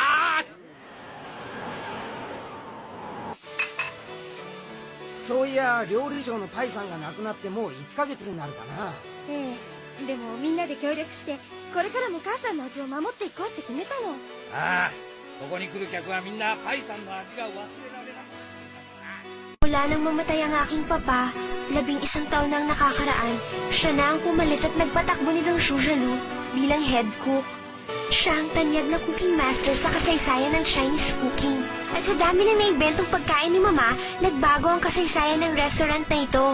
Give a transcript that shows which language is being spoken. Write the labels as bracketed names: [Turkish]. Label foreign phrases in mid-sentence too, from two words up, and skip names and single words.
[Japanese] そういや料理長のパイさんが亡くなってもう1ヶ月になるかな。ええ、でもみんなで協力してこれからも母さんの味を守っていこうって決めたの。ああ、ここに来る客はみんなパイさんの味が忘れられなくなる。 [Filipino] Mula nang mamatay ang aking papa, 11 taon nang nakakaraan, siya na ang pumalit at nagpatakbo ni Dong Zhujialu bilang [English] head cook. [Filipino] Siya ang tanyag na [English] cooking master [Filipino] sa kasaysayan ng [English] Chinese cooking. [Filipino] At sa dami ng naimbentong pagkain ni Mama, nagbago ang kasaysayan ng restaurant na ito.